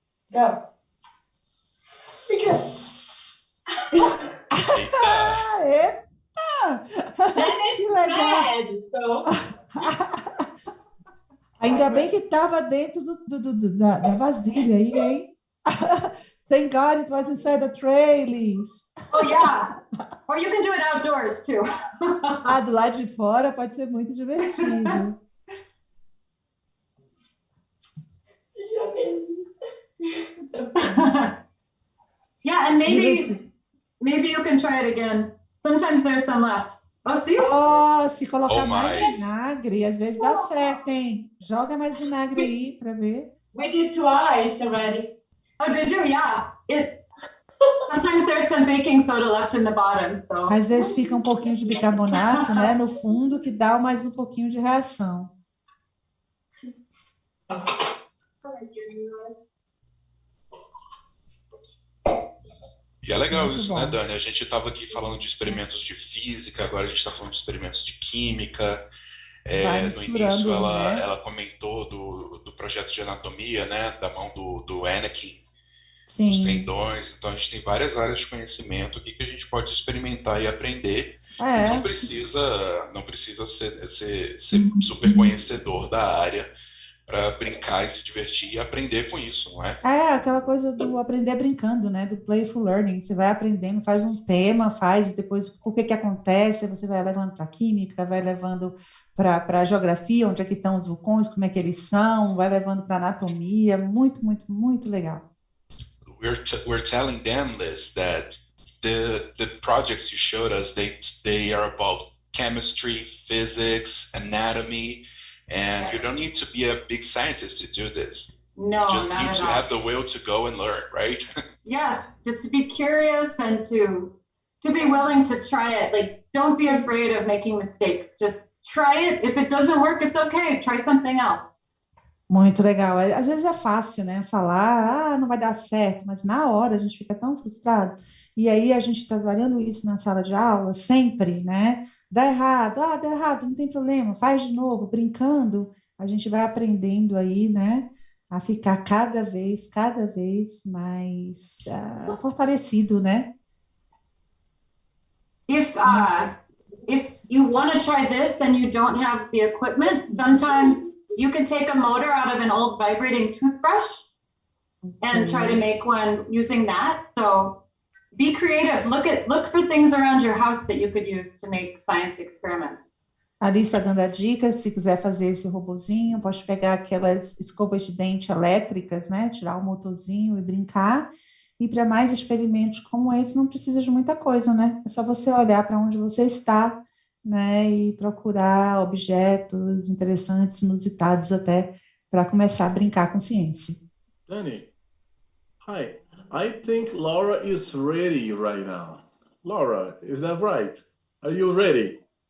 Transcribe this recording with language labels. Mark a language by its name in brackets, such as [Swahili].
[English] Go. [Portuguese] Epa! Que legal! Ainda bem que estava dentro da vasilha aí, hein? [English] Thank God it was inside the traileys. Oh, yeah. Or you can do it outdoors, too. [Portuguese] Ah, do lado de fora pode ser muito divertido. [English] Yeah, and maybe you can try it again. Sometimes there's some left. Oh, see? [Portuguese] Oh, se colocar mais vinagre, às vezes dá certo, hein? Joga mais vinagre aí para ver. [English] We did twice already. Oh, did you? Yeah. Sometimes there's some baking soda left in the bottom, so. [Portuguese] Às vezes fica um pouquinho de bicarbonato, né, no fundo, que dá mais um pouquinho de reação. E é legal muito isso, bom, né, Dani? A gente estava aqui falando de experimentos de física, agora a gente está falando de experimentos de química. No início ela comentou do projeto de anatomia, né, da mão do Anakin, sim, os tendões. Então a gente tem várias áreas de conhecimento aqui que a gente pode experimentar e aprender. E não precisa ser super conhecedor da área para brincar e se divertir e aprender com isso, não é? É, aquela coisa do aprender brincando, né? Do playful learning. Você vai aprendendo, faz um tema, e depois o que acontece, você vai levando para a química, vai levando para a geografia, onde é que estão os vulcões, como é que eles são, vai levando para anatomia. Muito, muito, muito legal. [English] We're telling them, Liz, that the projects you showed us, they are about chemistry, physics, anatomy, and you don't need to be a big scientist to do this. No, you just need to all. have the will to go and learn, right? Yes, just to be curious and to be willing to try it. Like, don't be afraid of making mistakes. Just try it. If it doesn't work, it's okay. Try something else. [Portuguese] Muito legal. Às vezes é fácil, né? Falar, não vai dar certo, mas na hora a gente fica tão frustrado. E aí a gente está trabalhando isso na sala de aula sempre, né? Dá errado, dá errado, não tem problema, faz de novo, brincando, a gente vai aprendendo aí, né? A ficar cada vez mais fortalecido, né? [English] If you want to try this and you don't have the equipment, sometimes you can take a motor out of an old vibrating toothbrush and try to make one using that. So be creative. Look for things around your house that you could use to make science experiments. [Portuguese] Ali está dando a dica, se quiser fazer esse robozinho, pode pegar aquelas escovas de dente elétricas, né? Tirar o motorzinho e brincar. E para mais experimentos como esse, não precisa de muita coisa, né? É só você olhar para onde você está, né? E procurar objetos interessantes, inusitados até, para começar a brincar com ciência. [English] Dani, hi. I think Laura is ready right now. Laura, is that right? Are you ready?